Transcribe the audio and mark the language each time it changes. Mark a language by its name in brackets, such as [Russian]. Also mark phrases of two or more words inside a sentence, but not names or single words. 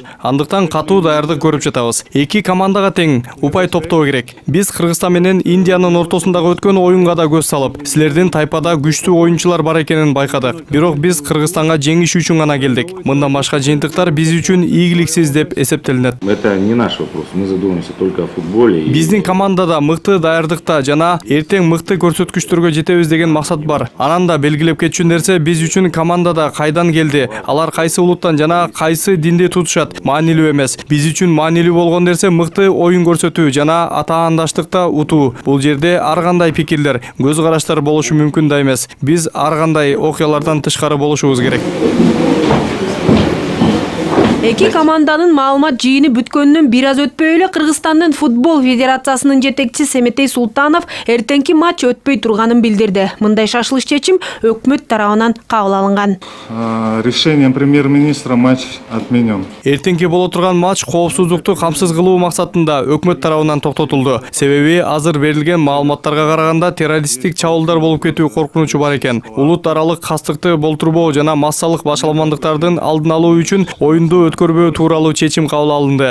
[Kyrgyz] Андыктан катуу даярдык көрүп жатабыз. Эки командага тең упай топтоо керек. Биз Кыргызстан менен Индиянын ортосундагы өткөн оюнга да көз салып, силердин тайпада күчтүү оюнчулар бар экенин байкадык. Бирок биз Кыргызстанга жеңиш үчүн гана келдик. Мындан башка жыйынтыктар биз үчүн ийгиликсиз деп эсептелинет. [Russian] Это не наш вопрос. Мы задумываемся только о футболе. [Kyrgyz] Биздин командада мыкты даярдыкта жана эртең мыкты көрсөткүчтөргө жетебиз деген максат бар. Анан да белгилеп кетчү нерсе биз үчүн командада кайдан келди, алар кайсы улуттан жана кайсы динди тутушат маанилүү эмес. Биз үчүн маанилүү болгон нерсе мыкты оюн көрсөтүү жана атаандаштыкта утуу. Бул жерде ар кандай пикирлер, көз караштар болушу мүмкүн да эмес. Биз ар кандай окуялардан тышкары болушубуз керек. Эки команданын маалымат жыйыны бүткөндөн бир аз өтпөй эле Кыргызстандын футбол федерациясынын жетекчиси Семетей Султанов эртеңки матч өтпөй турганын билдирди. Мындай шашылыш чечим өкмөт тарабынан кабыл алынган. [Russian] Решением премьер-министра матч отменен. [Kyrgyz] Эртеңки боло турган матч коопсуздукту камсыз кылуу максатында өкмөт тарабынан токтотулду. Себеби азыр берилген маалыматтарга караганда террористтик чабуулдар болуп кетүү коркунучу бар экен. Улут аралык кастыкты болтурбоо жана массалык башаламандыктардын алдын алуу үчүн оюнду өткөрбөө тууралуу чечим кабыл алынды.